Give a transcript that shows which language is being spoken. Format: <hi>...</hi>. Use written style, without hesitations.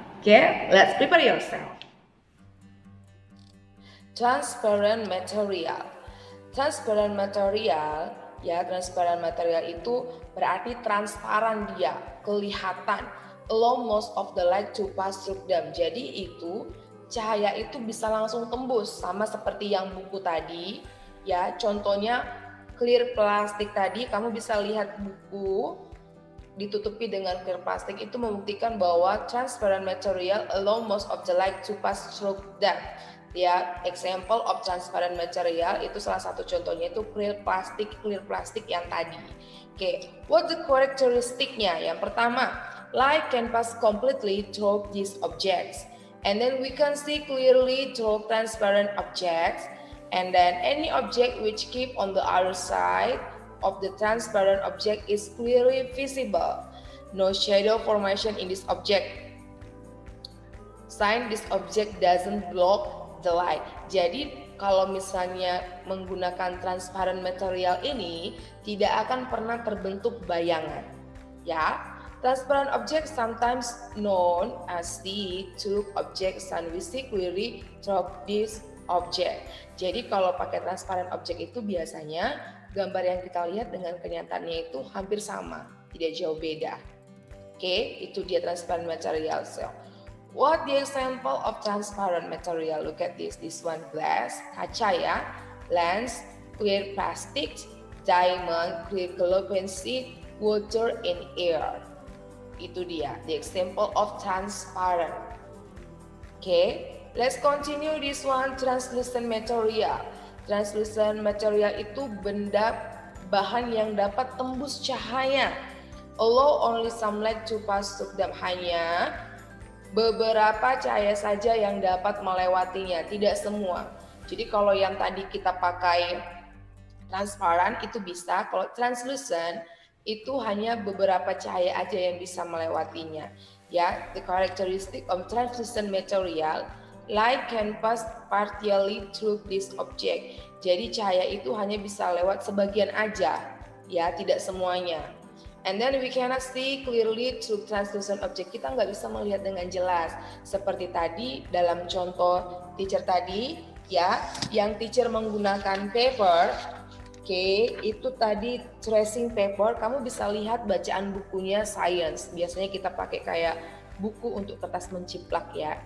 <en>Okay, let's prepare yourself. Transparent material.</en> <id>Transparent material, ya transparent material itu berarti transparan dia, kelihatan.</id> <en>Allow most of the light to pass through them.</en> <id>Jadi itu cahaya itu bisa langsung tembus, sama seperti yang buku tadi. Ya, contohnya clear plastik tadi, kamu bisa lihat buku ditutupi dengan clear plastik, itu membuktikan bahwa</id> <en>transparent material allow most of the light to pass through them.</en> <id>Ya,</id> <en>example of transparent material</en> <id>itu salah satu contohnya itu clear plastik yang tadi.</id> <en>Oke, what the characteristiknya? Yang pertama, light can pass completely through these objects, and then we can see clearly through transparent objects, and then any object which keep on the other side of the transparent object is clearly visible. No shadow formation in this object. Sign this object doesn't block the light.</en> <id>Jadi kalau misalnya menggunakan transparent material ini tidak akan pernah terbentuk bayangan.</id> <en>Ya, transparent object sometimes known as the tube object, and we see clearly through this object.</en> <id>Jadi kalau pakai transparent object itu biasanya gambar yang kita lihat dengan kenyataannya itu hampir sama, tidak jauh beda.</id> <en>Oke,</en> <id>itu dia</id> <en>transparent material. So, what the example of transparent material? Look at this one glass,</en> <id>kaca ya,</id> <en>lens, clear plastic, diamond, clear glassy, water and air.</en> <id>Itu dia,</id> <en>the example of transparent. Okay, let's continue this one, translucent material.</en> <id>Translucent material itu benda bahan yang dapat tembus cahaya.</id> <en>Allow only some light to pass through them.</en> <id>Hanya beberapa cahaya saja yang dapat melewatinya, tidak semua. Jadi kalau yang tadi kita pakai transparan itu bisa, kalau translucent itu hanya beberapa cahaya aja yang bisa melewatinya.</id> <en>Ya, the characteristic of translucent material, light can pass partially through this object.</en> <id>Jadi cahaya itu hanya bisa lewat sebagian aja, ya tidak semuanya.</id> <en>And then we cannot see clearly through translucent object.</en> <id>Kita nggak bisa melihat dengan jelas. Seperti tadi dalam contoh teacher tadi, ya, yang teacher menggunakan paper. Oke, itu tadi tracing paper. Kamu bisa lihat bacaan bukunya science. Biasanya kita pakai kayak buku untuk kertas menciplak ya.</id>